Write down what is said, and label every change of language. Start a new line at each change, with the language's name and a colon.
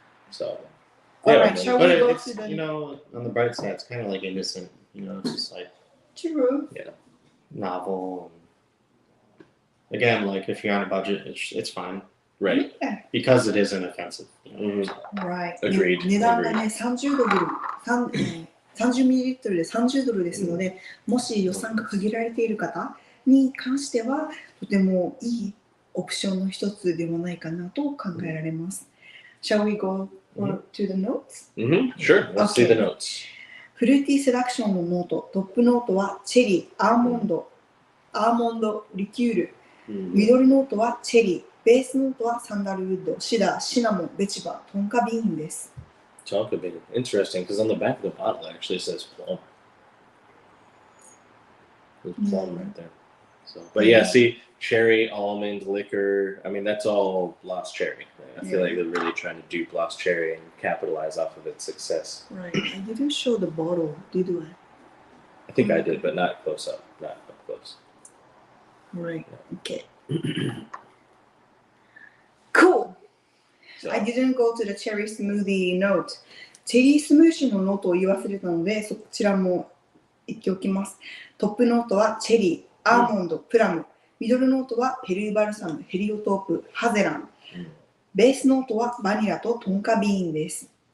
English: So. All right. Shall we go it's, to the? You know, on the bright side, it's kind of like innocent. You know, it's just like. True. Yeah. novel. Again, like if you're on a budget, it's fine. Right. Yeah. Because it isn't offensive. You know? Right. Agreed.
Japanese: 値段がね、30ドル、30ミリリットルで30ドルですので、もし予算が限られている方に関しては、とてもいいオプションの一つではないかなと考えられます。
English: Shall we go to the notes? Sure. Let's see the notes.
Japanese: フルーティーセダクションのノート、トップノートはチェリー、アーモンド、リキュール。ミドルノートはチェリー、ベースノートはサンダルウッド、シダー、シナモン、ベチバ、トンカビーンです。
English: Tonka bean. Interesting, because on the back of the bottle it actually says plum. There's plum right there. So, but yeah, see, cherry, almond, liquor. I mean, that's all Lost Cherry. I feel like they're really trying to dupe Lost Cherry and capitalize off of its success. Right. I didn't show the bottle, did I? I think I did, but not close up. Not up close. Right. Okay. Cool. So, I didn't go to the cherry smoothie note.
Japanese: チェリースムージーのノートを言い忘れたので、そちらも言っておきます。トップノートはチェリー、アーモンド、プラム。ミドルノートはペルーバルサム、ヘリオトープ、ハゼラン。ベースノートはバニラとトンカビーンです。